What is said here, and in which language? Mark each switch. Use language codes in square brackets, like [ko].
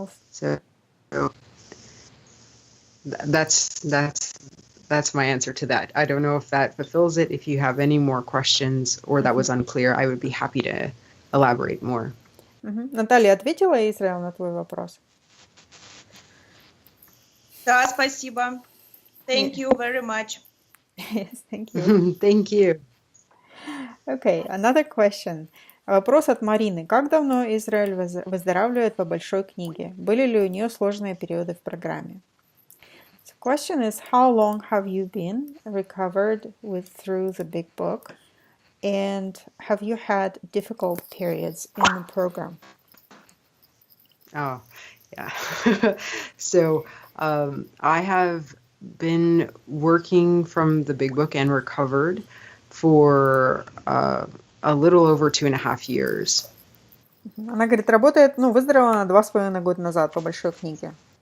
[en] So that's my answer to that. I don't know if that fulfills it. If you have any more questions or that was unclear, I would be happy to elaborate more. [ru] Наталья, ответила Израиль на твой вопрос? Да, спасибо. [en] Thank you very much. Yes, thank you. Thank you. Okay, another question. [ru] Вопрос от Марины. Как давно Израиль выздоравливает по большой книге? Были ли у нее сложные периоды в программе? [en] The question is, how long have you been recovered through the big book? And have you had difficult periods in the program? Oh, yeah. So I have been working from the big book and recovered for a little over 2.5 years. [ru] Она говорит, работает, выздоровела на 2,5 года назад по большой книге.